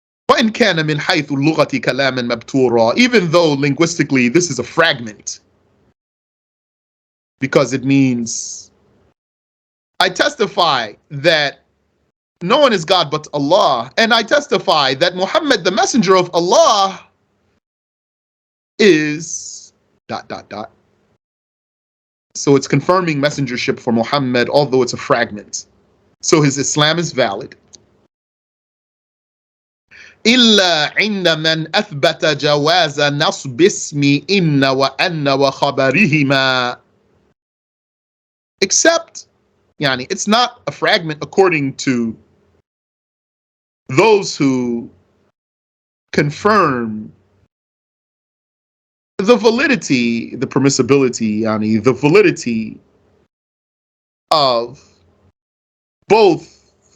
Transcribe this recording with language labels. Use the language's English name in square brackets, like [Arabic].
[Arabic] وإن كان من حيث اللغة كلاما مبتورا, [English] even though linguistically this is a fragment, because it means I testify that no one is God but Allah, and I testify that Muhammad, the messenger of Allah, is ... So it's confirming messengership for Muhammad, although it's a fragment. So his Islam is valid. [Arabic] إلا عند من أثبت جواز نصب اسم إن وأن وخبرهما. [English] Except, it's not a fragment according to those who confirm the validity, the permissibility, the validity of both.